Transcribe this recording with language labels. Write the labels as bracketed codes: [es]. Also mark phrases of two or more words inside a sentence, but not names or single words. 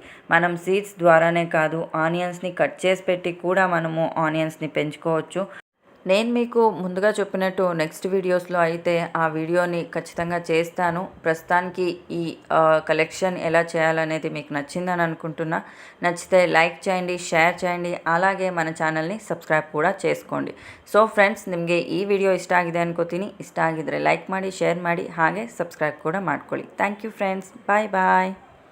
[te] మనం సీడ్స్ ద్వారానే కాదు, ఆనియన్స్ని కట్ చేసి పెట్టి కూడా మనము ఆనియన్స్ని పెంచుకోవచ్చు. నేను మీకు ముందుగా చెప్పినట్టు నెక్స్ట్ వీడియోస్లో అయితే ఆ వీడియోని ఖచ్చితంగా చేస్తాను. ప్రస్తుతానికి ఈ కలెక్షన్ ఎలా చేయాలనేది మీకు నచ్చిందని అనుకుంటున్నా. నచ్చితే లైక్ చేయండి, షేర్ చేయండి, అలాగే మన ఛానల్ని సబ్స్క్రైబ్ కూడా చేసుకోండి. [kn] ಸೊ ಫ್ರೆಂಡ್ಸ್, ನಿಮಗೆ ಈ ವಿಡಿಯೋ ಇಷ್ಟ ಆಗಿದೆ ಅನ್ಕೋತೀನಿ. ಇಷ್ಟ ಆಗಿದ್ರೆ ಲೈಕ್ ಮಾಡಿ, ಶೇರ್ ಮಾಡಿ, ಹಾಗೆ ಸಬ್ಸ್ಕ್ರೈಬ್ ಕೂಡ ಮಾಡ್ಕೊಳ್ಳಿ. [en] Thank you friends, bye bye.